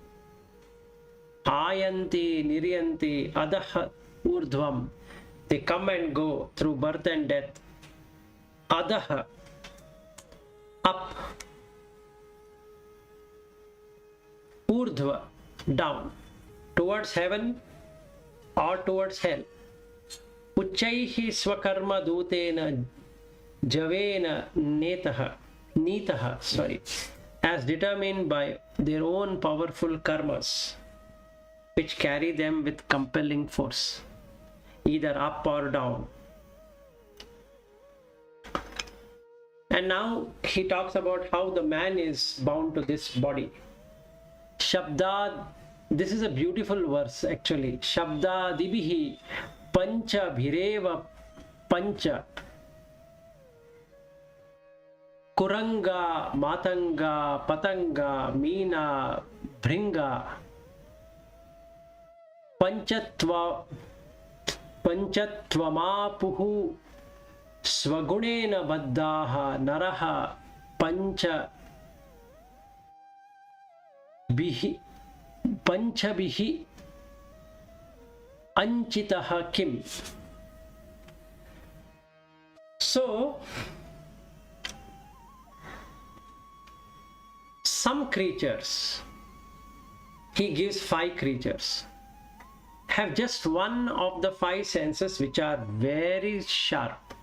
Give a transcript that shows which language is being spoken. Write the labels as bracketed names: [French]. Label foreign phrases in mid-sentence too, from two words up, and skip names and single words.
[Sanskrit] Ayanti, Niryanti, Adaha, Urdhvam. [English] They come and go through birth and death. Adaha, up. Urdhva, down. Towards heaven or towards hell. [Sanskrit] Uchaihi swakarma dutena javena nitaha, [English] as determined by their own powerful karmas, which carry them with compelling force, either up or down. And now he talks about how the man is bound to this body. Shabda, this is a beautiful verse actually. [Sanskrit] Shabda dibihi pancha bhireva pancha kuranga matanga patanga meena bhringa panchatvamapuhu swagunena baddaha naraha pancha panchabihi anchitaha kim. [English] So some creatures, he gives 5 creatures, have just one of the 5 senses which are very sharp.